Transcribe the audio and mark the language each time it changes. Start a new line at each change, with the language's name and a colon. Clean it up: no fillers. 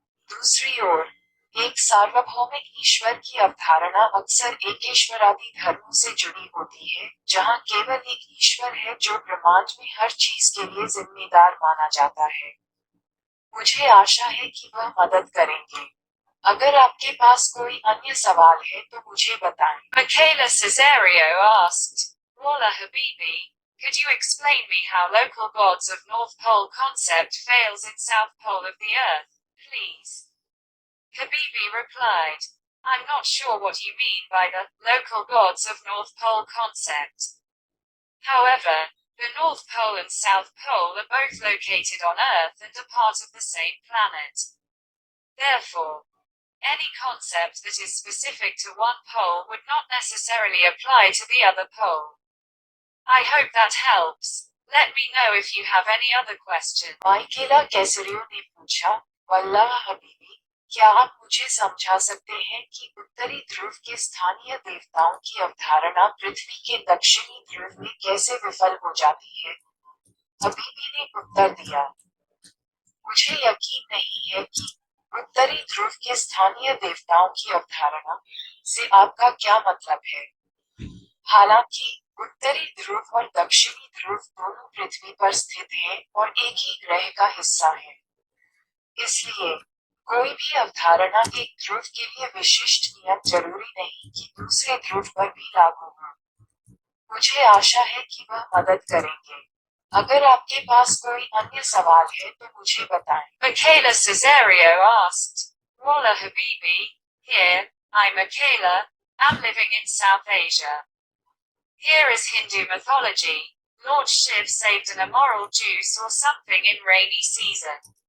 Hindi: दूसरी ओर, एक सार्वभौमिक ईश्वर की अवधारणा अक्सर एकेश्वरादि धर्मों से जुड़ी होती है, जहां केवल एक ईश्वर है जो ब्रह्मांड में हर चीज के लिए जिम्मेदार माना जाता है। मुझे आशा है कि वह मदद करेंगे। अगर आपके पास कोई अन्य सवाल है तो मुझे बताएं।
English: Michaela Caesario asked, Walla Habibi, could you explain me how local gods of North Pole concept fails in South Pole of the Earth, please? Habibi replied, I'm not sure what you mean by the local gods of North Pole concept. However, the North Pole and South Pole are both located on Earth and are part of the same planet. Therefore, any concept that is specific to one pole would not necessarily apply to the other pole. I hope that helps. Let me know if you have any other questions.
Hindi: माइकेला कैसरियो ने पूछा, वल्लाह हबीबी, क्या आप मुझे समझा सकते हैं कि उत्तरी ध्रुव के स्थानीय देवताओं की अवधारणा पृथ्वी के दक्षिणी ध्रुव में कैसे विफल हो जाती है? हबीबी ने उत्तर दिया, मुझे यकीन नहीं है कि उत्तरी ध्रुव के स्थानीय देवताओं की अवधारणा से आपका क्या मतलब है। हालांकि उत्तरी ध्रुव और दक्षिणी ध्रुव दोनों पृथ्वी पर स्थित हैं और एक ही ग्रह का हिस्सा हैं। इसलिए कोई भी अवधारणा एक ध्रुव के लिए विशिष्ट नियम जरूरी नहीं कि दूसरे ध्रुव पर भी लागू हो। मुझे आशा है कि वह मदद करेंगे। अगर आपके पास कोई अन्य सवाल है तो मुझे बताएं।
English: Michaela Caesario asked, Walla Habibi, here, I'm Michaela, I'm living in South Asia. Here is Hindu mythology, Lord Shive saved an immoral juice or something in rainy season.